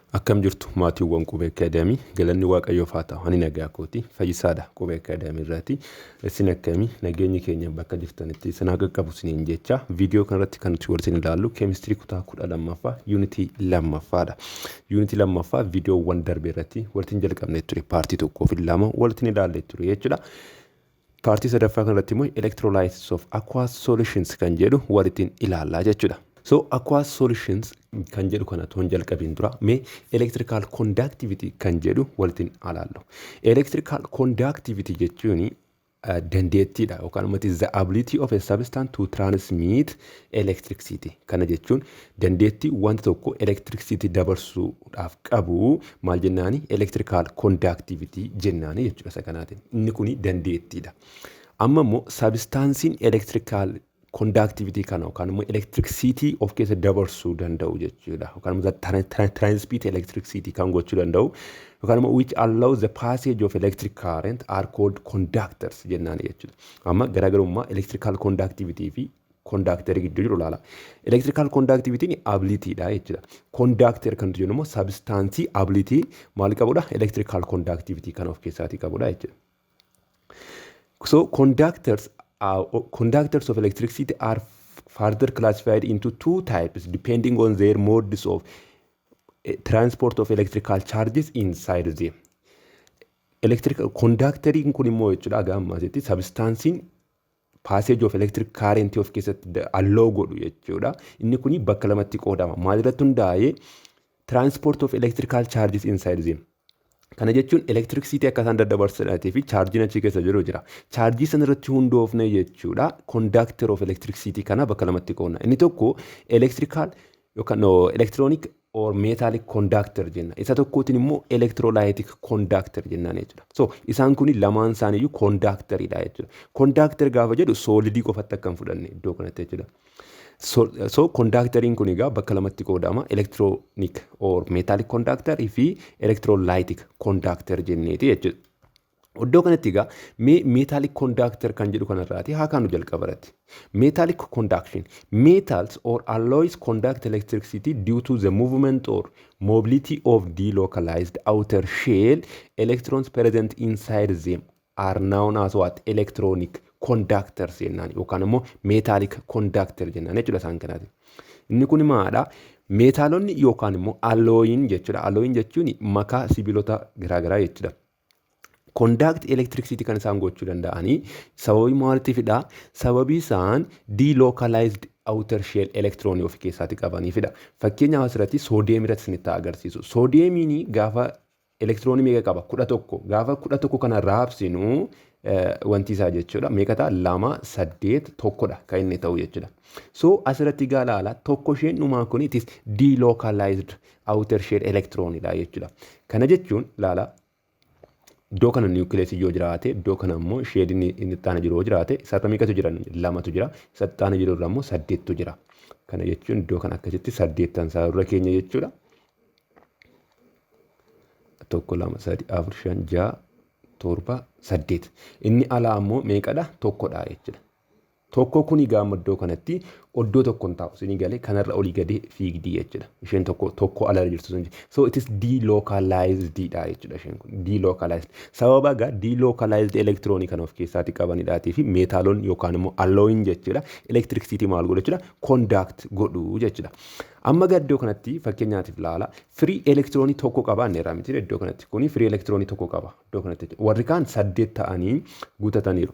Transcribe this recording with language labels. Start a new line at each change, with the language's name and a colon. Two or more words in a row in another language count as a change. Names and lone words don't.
Oromo: Akkam jirtu maatiiwwan Qubeeacademy galanni waaqayyoof haa ta'u ani nagaa kooti fayyisaadha Qubeeacademy irraati isin akkamii nageenyi keenya bakka jirtanitti isin haa qaqqabu isiniin jecha viidiyoo kanarratti kan nuti waliin ilaallu keemistirii kutaa 12ffaa yuunitii 2ffaadha. Yuunitii 2ffaa viidiyoowwan darbe irratti waliin jalqabnee ture paartii tokkoo fi lama waliin ilaallee ture jechuudha. Paartii sadaffaa kanarratti immoo
English: Electrolysis of Aqueous Solutions
Oromo: kan jedhu waliin ilaallaa jechuudha. So
English: aqueous solutions
Oromo: kan jedhu kana toon jalqabin dura mee
English: electrical conductivity
Oromo: kan jedhu waliin ilaallu.
English: Electrical conductivity
Oromo: jechuun dandeettiidha yookaan immoo
English: the ability of a substance to transmit electricity.
Oromo: Kana jechuun dandeettii wanta tokko electricity dabarsuudhaaf qabu maal jennaani
English: electrical conductivity
Oromo: jennaani jechuudha isa kanaatiin. Inni kuni dandeettiidha. Amma immoo substancein
English: electrical conductivity
Oromo: kana yookaan immoo electricity of keessa dabarsuu danda'u jechuudha. Yookaan immoo
English: transmit electricity
Oromo: kan gochuu danda'u yookaan immoo
English: which allows the passage of electric current are called conductors
Oromo: jennaan jechuudha. Amma garaagarummaa
English: electrical conductivity
Oromo: fi conductor gidduu jiru ilaala.
English: Electrical conductivity
Oromo: ni ability dha jechuudha. Conductor kan jennu immoo
English: substance ability
Oromo: maal qabudha?
English: Electrical conductivity
Oromo: kan of keessaatii qabudha jechuudha.
English: So conductors of electricity are further classified into two types depending on their modes of transport of electrical charges inside them. Electrical conductoring
Oromo: kun immoo jechuudha gammasetti substancein
English: passage of electric current
Oromo: of keessatti allow godhu jechuudha. Inni kuni bakka lamatti qoodama. Maalirratti hundaa'ee
English: transport of electrical charges inside them.
Oromo: Kana jechuun electricity akka isaan daddabarsadhaatee fi chargii achi keessa jiru jira. Chargii sana irratti hundoofne jechuudha
English: conductor of electricity
Oromo: kana bakka lamatti qoodna. Inni tokko electrical yookaan
English: electronic or metallic conductor
Oromo: jenna. Isa tokkootiin immoo
English: electrolytic conductor
Oromo: jennaan jechuudha. So isaan kuni lamaan isaaniiyyuu conductoridha jechuudha. Conductor gaafa jedhu solidii qofatti akka hin fudhanne iddoo kanatti jechuudha. So conductoring kun egaa bakka lamatti qoodama
English: electronic or metallic conductor
Oromo: fi
English: electrolytic conductor
Oromo: jenneeti jechuudha. Iddoo kanatti egaa
English: metallic conductor
Oromo: kan jedhu kanarraati haa kaanu jalqabarratti.
English: Metallic conduction metals or alloys conduct electricity due to the movement or mobility of delocalized outer shell. Electrons present inside them are known as what? Electronic conductors
Oromo: jennaan yookaan immoo
English: metallic conductor
Oromo: jennaan jechuudha isaan kanaati. Inni kun maadha? Meetaalonni yookaan immoo alloyin jechuudha. Alloyin jechuun makaa sibiilota garaagaraa jechuudha.
English: Conduct electricity
Oromo: kan isaan gochuu danda'anii sababii maaliifidha? Sababii isaan
English: delocalized outer shell electron
Oromo: of keessaatti qabaniifidha. Fakkeenyaaf asirratti soodiyeem irratti isinitti agarsiisu. Soodiyeemiin gaafa electron meeqa qaba? 11. Gaafa 11 kana raabsinu wanti isaa jechuudha. Meeqa ta'a? 2, 8, 1dha kan inni ta'u jechuudha. So asirratti gaalaala tokko isheen dhumaa kun
English: it is delocalized outer shell
Oromo: electronidha jechuudha. Kana jechuun laala iddoo kana nucleus yoo jiraate iddoo kana immoo shell inni taana jiru jiraate isarra meeqatu jira? 2tu jira. Isa taana jiru irra immoo 8tu jira. Kana jechuun iddoo kana akkasitti 8 isaa irra keenya jechuudha. 1, 2, 3, 4, 5, 6, 7, 8. Inni alaa immoo meeqadha? 1dha jechuudha. Tokko kuni gaama iddoo kanatti oddoo tokkoon taa'u isinii galee kanarra olii gadee fiigdii jechuudha. Isheen tokko ala jirtu sun. So
English: it is delocalized
Oromo: dha jechuudha isheen kun. Delocalized. Sababa egaa delocalized electronii kan of keessaatti qabanidhaatii fi meetaalonni yookaan immoo alloyin jechuudha. Electricity maal godhu jechuudha? Conduct godhu jechuudha. Amma gaa iddoo kanatti fakkeenyaatiif laala
English: free electronii
Oromo: tokko qaba neeraa miti iddoo kanatti kuni free electronii tokko qaba iddoo kanatti warri kaan 8 ta'anii guutataniiru.